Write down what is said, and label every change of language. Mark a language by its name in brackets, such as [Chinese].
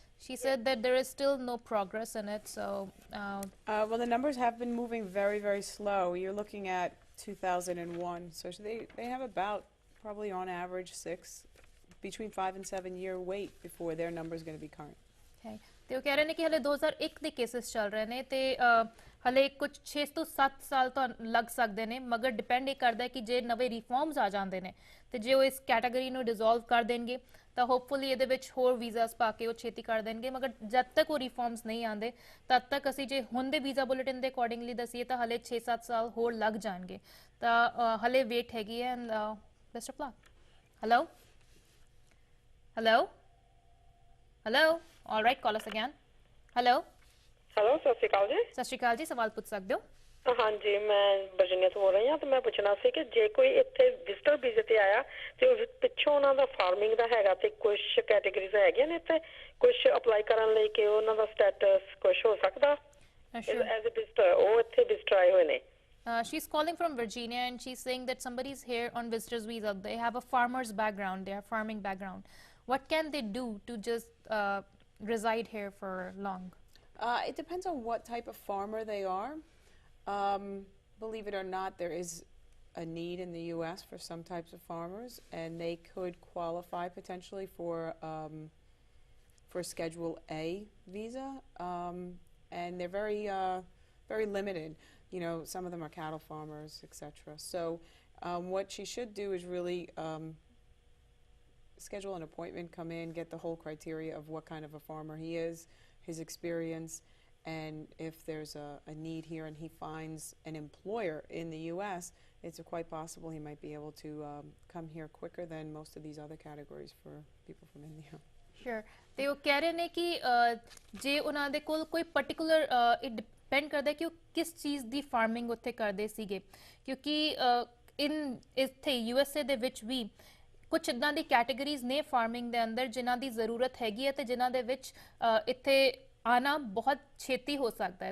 [English] She said that there is still no progress in it. So, Well, the numbers have been moving very, very slow. You're looking at 2001. So they have about, probably on average, between 5 and 7 year wait before their number is going to be current. okay. [Punjabi] ਤੇ ਉਹ ਕਹਿ ਰਹੇ ਨੇ ਕਿ ਹਲੇ 2001 ਦੇ cases ਚੱਲ ਰਹੇ ਨੇ ਤੇ ਹਲੇ ਕੁਝ 6 ਤੋਂ 7 ਸਾਲ ਤਾਂ ਲੱਗ ਸਕਦੇ ਨੇ। ਮਗਰ ਡਿਪੈਂਡ ਇਹ ਕਰਦਾ ਹੈ ਕਿ ਜੇ ਨਵੇਂ ਰਿਫਾਰਮਸ ਆ ਜਾਂਦੇ ਨੇ ਤੇ ਜੇ ਉਹ ਇਸ ਕੈਟਾਗਰੀ ਨੂੰ ਡਿਸੋਲਵ ਕਰ ਦੇਣਗੇ ਤਾਂ ਹੋਪਫੁਲੀ ਇਹਦੇ ਵਿੱਚ ਹੋਰ ਵੀਜ਼ਾਸ ਪਾ ਕੇ ਉਹ ਛੇਤੀ ਕਰ ਦੇਣਗੇ। ਮਗਰ ਜਦ ਤੱਕ ਉਹ ਰਿਫਾਰਮਸ ਨਹੀਂ ਆਉਂਦੇ ਤਦ ਤੱਕ ਅਸੀਂ ਜੇ ਹੁਣ ਦੇ ਵੀਜ਼ਾ ਬੁਲੇਟਿਨ ਦੇ ਅਕੋਰਡਿੰਗਲੀ ਦਸੀਏ ਤਾਂ ਹਲੇ 6-7 ਸਾਲ ਹੋਰ ਲੱਗ ਜਾਣਗੇ। ਤਾਂ ਹਲੇ ਵੇਟ ਹੈਗੀ ਹੈ। [English] And best of luck. [Punjabi] Hello hello hello, [English] All right, call us again. [Punjabi] Hello, hello, ਸਤਿ ਸ਼੍ਰੀ ਅਕਾਲ ਜੀ। ਸਤਿ ਸ਼੍ਰੀ ਅਕਾਲ ਜੀ, ਸਵਾਲ ਪੁੱਛ ਸਕਦੇ ਹੋ? ਹਾਂਜੀ, ਮੈਂ ਵਰਜੀਨੀਆ ਤੋਂ ਬੋਲ ਰਹੀ ਹਾਂ ਤੇ ਮੈਂ ਪੁੱਛਣਾ ਸੀ ਕਿ ਜੇ ਕੋਈ ਇੱਥੇ ਵਿਜ਼ਟਰ ਵੀਜ਼ੇ ਤੇ ਆਇਆ ਤੇ ਉਹ ਪਿੱਛੋਂ ਉਹਨਾਂ ਦਾ ਫਾਰਮਿੰਗ ਦਾ ਹੈਗਾ ਤੇ ਕੁਝ ਕੈਟੇਗਰੀਜ਼ ਹੈਗੀਆਂ ਨੇ ਇੱਥੇ ਕੁਝ ਅਪਲਾਈ ਕਰਨ ਲਈ ਕਿ ਉਹਨਾਂ ਦਾ ਸਟੇਟਸ ਕੁਝ ਹੋ ਸਕਦਾ [English] Sure. As a visitor? [Punjabi] ਉਹ ਇੱਥੇ ਵਿਜ਼ਟਰ ਆਏ ਹੋਏ ਨੇ। [English] She's calling from Virginia and she's saying that somebody's here on visitor's visa. They have a farmer's background, they have farming background. What can they do to just reside here for long? It depends on what type of farmer they are. Believe it or not, there is a need in the U.S. for some types of farmers, and they could qualify potentially for Schedule A visa, and they're very limited. You know, some of them are cattle farmers, etc. So, what she should do is really schedule an appointment, come in, get the whole criteria of what kind of a farmer he is, his experience, and if there's a need here and he finds an employer in the U.S., it's quite possible he might be able to come here quicker than most of these other categories for people from India. Sure. [Punjabi] ਤੇ ਉਹ ਕਹਿ ਰਹੇ ਨੇ ਕਿ ਜੇ ਉਹਨਾਂ ਦੇ ਕੋਲ ਕੋਈ ਪਾਰਟਿਕੂਲਰ ਇਟ ਡਿਪੈਂਡ ਕਰਦਾ ਕਿ ਉਹ ਕਿਸ ਚੀਜ਼ ਦੀ ਫਾਰਮਿੰਗ ਉੱਥੇ ਕਰਦੇ ਸੀਗੇ, ਕਿਉਂਕਿ ਇੱਥੇ USA ਦੇ ਵਿੱਚ ਵੀ ਕੁਝ ਇਦਾਂ ਦੀ ਕੈਟਾਗਰੀਜ਼ ਨੇ ਫਾਰਮਿੰਗ ਦੇ ਅੰਦਰ ਜਿਨ੍ਹਾਂ ਦੀ ਜ਼ਰੂਰਤ ਹੈਗੀ ਹੈ ਤੇ ਜਿਨ੍ਹਾਂ ਦੇ ਵਿੱਚ ਇੱਥੇ ਆਣਾ ਬਹੁਤ ਛੇਤੀ ਹੋ ਸਕਦਾ ਹੈ।